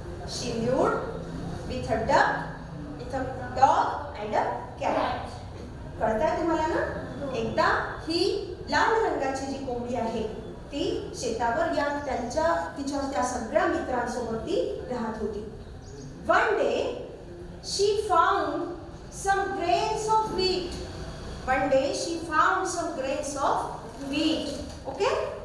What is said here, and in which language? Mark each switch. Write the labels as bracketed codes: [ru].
[en] She lived with a duck, with a dog and a cat. [mr] कळतंय तुम्हाला ना? एकदा ही लाल रंगाची जी कोंबडी आहे ती शेतावर तिच्या त्या सगळ्या मित्रांसोबत ती राहत होती. [en] One day she found some grains of wheat. One day she found some grains of wheat. Okay?